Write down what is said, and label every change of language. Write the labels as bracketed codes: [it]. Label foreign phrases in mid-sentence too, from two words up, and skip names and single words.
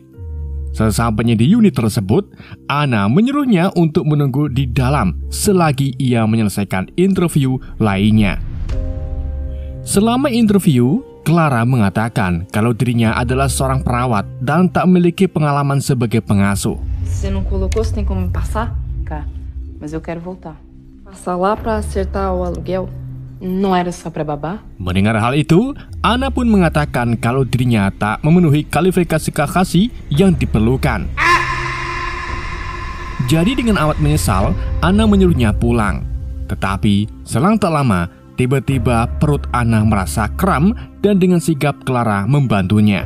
[id] Sesampainya di unit tersebut, Anna menyuruhnya untuk menunggu di dalam selagi ia menyelesaikan interview lainnya. Selama interview, Clara mengatakan kalau dirinya adalah seorang perawat dan tak memiliki pengalaman sebagai pengasuh. [pt] Você não colocou, você tem como me passar? Cá, mas eu quero voltar. Passar lá pra acertar o aluguel? Não era só pra babá? [id] Mendengar hal itu, Anna pun mengatakan kalau dirinya tak memenuhi kualifikasi kakasi yang diperlukan. Jadi dengan amat menyesal, Anna menyuruhnya pulang. Tetapi selang tak lama, tiba-tiba perut Anna merasa kram dan dengan sigap Clara membantunya.